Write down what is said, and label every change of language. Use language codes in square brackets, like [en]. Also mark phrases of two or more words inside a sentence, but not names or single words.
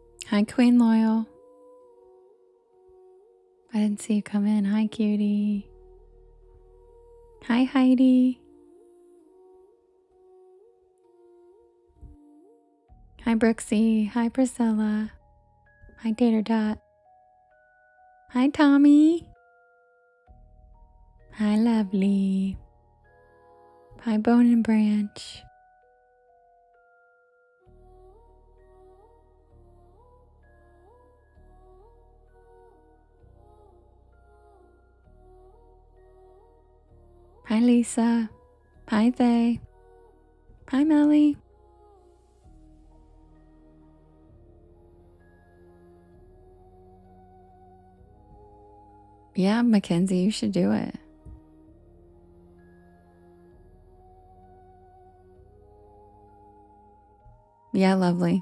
[en] Hi, Queen Loyal. I didn't see you come in. Hi, cutie. Hi, Heidi. Hi, Brooksy. Hi, Priscilla. Hi, Tater Dot. Hi, Tommy. Hi, Lovely. Hi, Bone and Branch. Hi, Lisa. Hi, Thay. Hi, Melly. Yeah, Mackenzie, you should do it. Yeah, lovely.